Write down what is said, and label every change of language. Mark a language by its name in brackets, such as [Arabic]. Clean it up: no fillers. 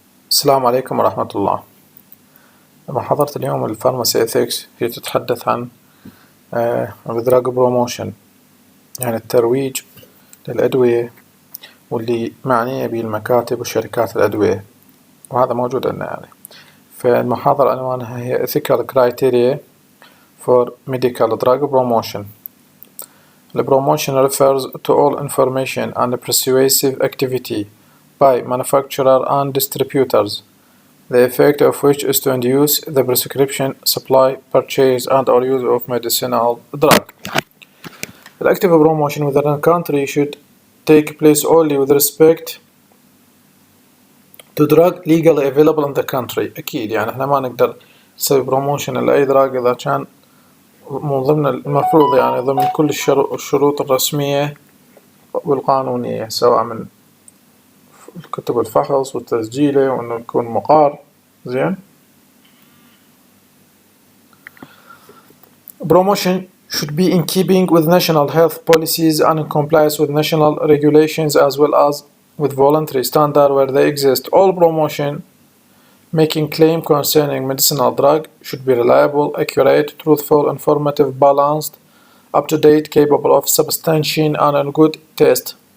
[Arabic] السلام عليكم ورحمة الله. محاضرة اليوم الفارماسي إثيكس هي تتحدث عن الدراج بروموشن، يعني الترويج للأدوية واللي معنية به المكاتب وشركات الأدوية، وهذا موجود عندنا يعني. فالمحاضرة عنوانها هي [English] Ethical Criteria for Medical Drug Promotion. The promotion refers to all information and persuasive activity by manufacturer and distributors, the effect of which is to induce the prescription, supply, purchase, and or use of medicinal drug. The active promotion within a country should take place only with respect to drug legally available in the country. [Arabic] أكيد يعني احنا ما نقدر نسوي بروموشن لأي دراج إذا كان من ضمن المفروض يعني ضمن كل الشروط الرسمية والقانونية، سواء من كتب الفحص والتسجيله وإنه يكون مقار. زين. [English] Promotion should be in keeping with national health policies and in compliance with national regulations as well as with voluntary standards where they exist. All promotion making claim concerning medicinal drug should be reliable, accurate, truthful, informative, balanced, up-to-date, capable of substantiation and in good taste.